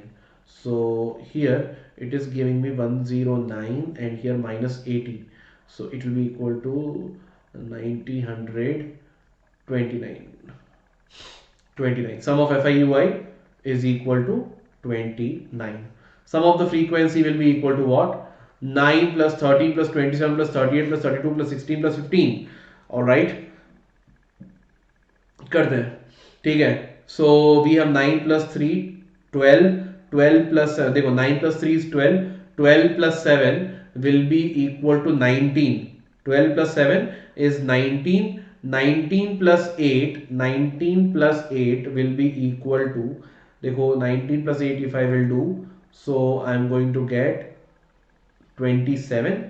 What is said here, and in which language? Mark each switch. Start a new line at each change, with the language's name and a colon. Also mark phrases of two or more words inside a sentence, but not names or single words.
English: So here it is giving me 109 and here minus 80. So it will be equal to 929. 29. Sum of FIUI is equal to 29. Sum of the frequency will be equal to what? 9 plus 13 plus 27 plus 38 plus 32 plus 16 plus 15. Alright.
Hindi: करते हैं. ठीक है.
English: So we have 9 plus 3, 12. 12 plus 7. देखो 9 plus 3 is 12. 12 plus 7 will be equal to 19. 12 plus 7 is 19. 19 plus 8. 19 plus 8 will be equal to, देखो 19 plus 8 if I will do, so I am going to get 27.